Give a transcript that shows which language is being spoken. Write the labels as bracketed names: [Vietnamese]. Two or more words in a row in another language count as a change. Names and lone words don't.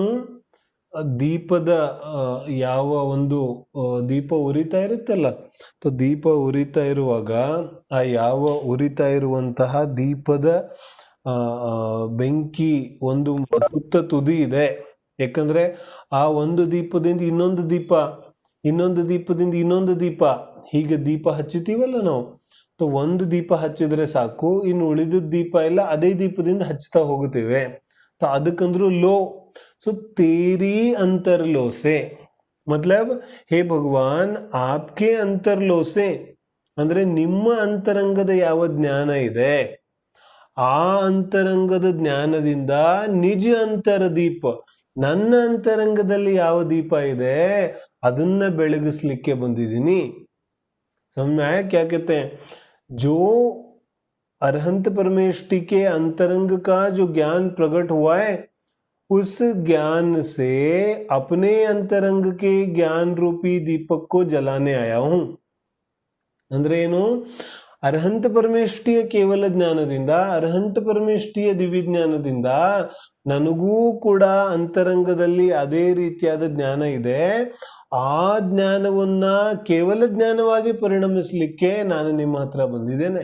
[Kannada] ದೀಪದ ಯಾವ ಒಂದು ದೀಪ ಉರಿತಾ ಇರುತ್ತಲ್ಲ, ದೀಪ ಉರಿತಾ ಇರುವಾಗ ಆ ಯಾವ ಉರಿತಾ ಇರುವಂತಹ ದೀಪದ ಬೆಂಕಿ ಒಂದು ತುತ್ತ ತುದಿ ಇದೆ. ಯಾಕಂದ್ರೆ ಆ ಒಂದು ದೀಪದಿಂದ ಇನ್ನೊಂದು ದೀಪ, ಇನ್ನೊಂದು ದೀಪದಿಂದ ಇನ್ನೊಂದು ದೀಪ, ಹೀಗೆ ದೀಪ ಹಚ್ಚುತ್ತೀವಲ್ಲ ನಾವು. ಒಂದು ದೀಪ ಹಚ್ಚಿದ್ರೆ ಸಾಕು, ಇನ್ನು ಉಳಿದ ದೀಪ ಎಲ್ಲ ಅದೇ ದೀಪದಿಂದ ಹಚ್ತಾ ಹೋಗುತ್ತೇವೆ. ಅದಕ್ಕಂದ್ರು ಲೋ. [Hindi] सो तेरी अंतरलो से मतलब हे भगवान आपके अंतरलो से [Kannada] ಅಂದ್ರೆ ನಿಮ್ಮ ಅಂತರಂಗದ ಯಾವ ಜ್ಞಾನ ಇದೆ ಆ ಅಂತರಂಗದ ಜ್ಞಾನದಿಂದ ನಿಜ ಅಂತರ ದೀಪ, ನನ್ನ ಅಂತರಂಗದಲ್ಲಿ ಯಾವ ದೀಪ ಇದೆ ಅದನ್ನ ಬೆಳಗಿಸ್ಲಿಕ್ಕೆ ಬಂದಿದ್ದೀನಿ. [Hindi] समझ आया क्या कहते हैं? जो अरहंत परमेष्टि के अंतरंग का जो ज्ञान प्रकट हुआ है उस ज्ञान से अपने अंतरंग के ज्ञान रूपी दीपक को जलाने आया हूं. [Kannada] ಅಂದ್ರೆ ಏನು? ಅರ್ಹಂತ ಪರಮೇಷ್ಠಿಯ ಕೇವಲ ಜ್ಞಾನದಿಂದ, ಅರ್ಹಂತ ಪರಮೇಷ್ಠಿಯ ದಿವ್ಯಜ್ಞಾನದಿಂದ ನನಗೂ ಕೂಡ ಅಂತರಂಗದಲ್ಲಿ ಅದೇ ರೀತಿಯಾದ ಜ್ಞಾನ ಇದೆ. ಆ ಜ್ಞಾನವನ್ನ ಕೇವಲ ಜ್ಞಾನವಾಗಿ ಪರಿಣಮಿಸಲಿಕ್ಕೆ ನಾನು ನಿಮ್ಮ ಹತ್ರ ಬಂದಿದ್ದೇನೆ.